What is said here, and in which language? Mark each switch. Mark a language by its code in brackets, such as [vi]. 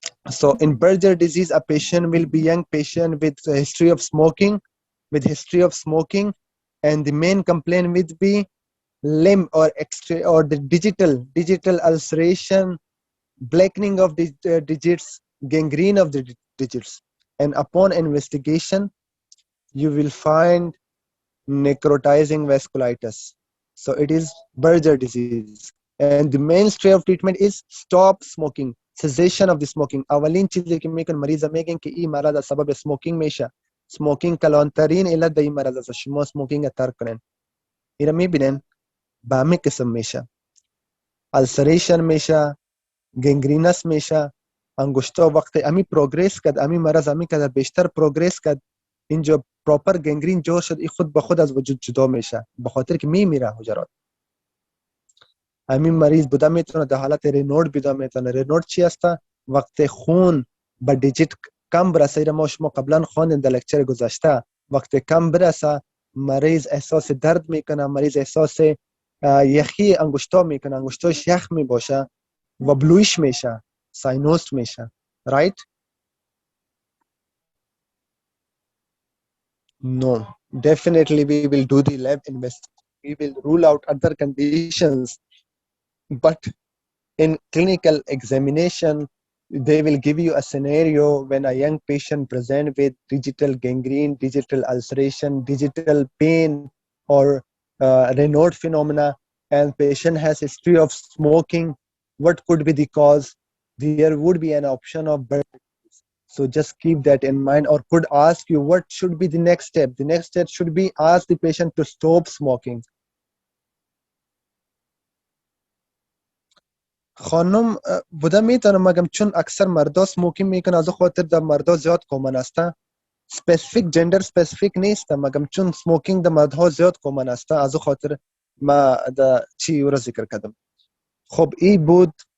[en] So in Berger disease, a patient will be young patient with a history of smoking, and the main complaint will be limb or extra or the digital ulceration, blackening of the digits, gangrene of the digits. And upon investigation, you will find necrotizing vasculitis. So it is Berger disease. And the mainstay of treatment is stop smoking, cessation of the smoking. [fa] اولین چیزی که میکن مریض میگن که این مرض از سبب سموکینگ میشه. سموکینگ کلانترین علت در این مرض است. شما سموکینگ ترک کنین. اینا میبینن به همین قسم میشه. السریشن میشه، گنگرینس میشه. انگشتا وقتی امی پروگرس کرد، امی مرض امی که بیشتر پروگرس کرد، اینجا پراپر گنگرین جور شد، این خود به خود از وجود جدا میشه، به خاطر که میمیره حجرات. همین مریض بوده میتونه در حالت رینورد بوده میتونه. رینورد چی است؟ وقتی خون به دیجیت کم برسه، ما شما قبلا خواندیم در لکچر گذشته، وقتی کم برسه مریض احساس درد میکنه، مریض احساس یخی انگشتا میکنه، انگشتاش یخ میباشه و بلویش میشه، ساینوس میشه. [en] right? No, definitely we will do the lab investigation. We will rule out other conditions, but in clinical examination, they will give you a scenario when a young patient present with digital gangrene, digital ulceration, digital pain, or Raynaud phenomena, and patient has history of smoking. What could be the cause? There would be an option of birth. So just keep that in mind, or could ask you what should be the next step. The next step should be ask the patient to stop smoking. [fa] خانم بوده میتونه مگم چون اکثر مردا سموکینگ میکنه، از خاطر در مردا زیاد کامن است. سپیسیفیک جندر سپیسیفیک نیست، مگم چون سموکینگ در مردها زیاد کامن است، از خاطر ما در چی او را ذکر کردم. خب این بود.